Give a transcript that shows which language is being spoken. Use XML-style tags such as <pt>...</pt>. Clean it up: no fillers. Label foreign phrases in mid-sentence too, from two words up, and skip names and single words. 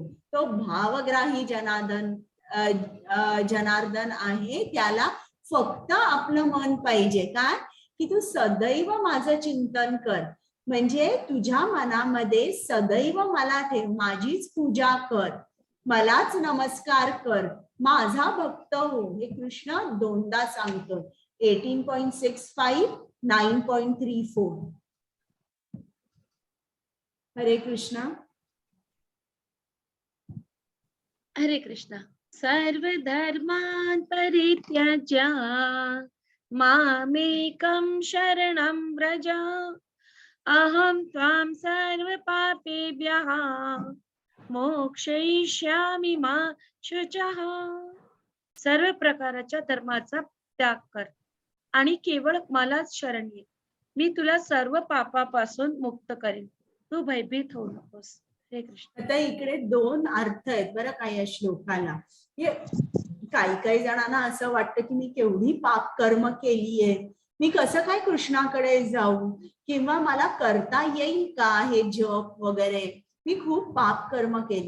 <mr>तो भावग्राही जनार्दन आहे. त्याला फक्त आपलं मन पाहिजे. काय? की तू सदैव माझं चिंतन कर, म्हणजे तुझ्या मनामध्ये सदैव मला ठेव, माझीच पूजा कर, मलाच नमस्कार कर, माझा भक्त हो. हे कृष्ण 2दा सांगतो. 18.65, 9.34. हरे कृष्णा. हरे कृष्णा.</mr> <sa>सर्वधर्मान् परित्याज्य मामेकं शरणं व्रज अहं त्वां सर्वपापेभ्यः मोक्षयिष्यामि मा शुचः.</sa> <mr>सर्व प्रकारच्या धर्माचा त्याग कर आणि केवळ मलाच शरण ये. मी तुला सर्व पापापासून मुक्त करेन. तू भयभीत होऊ नकोस. हरे कृष्ण. आता इकडे दोन अर्थ आहेत बरं का या श्लोकाला. काही काही जणांना असं वाटतं की मी केवढी पाप कर्म केली आहे, मी कसं काय कृष्णाकडे जाऊ, किंवा मला करता येईल का हे जप वगैरे, मी खूप पाप कर्म केले.</mr>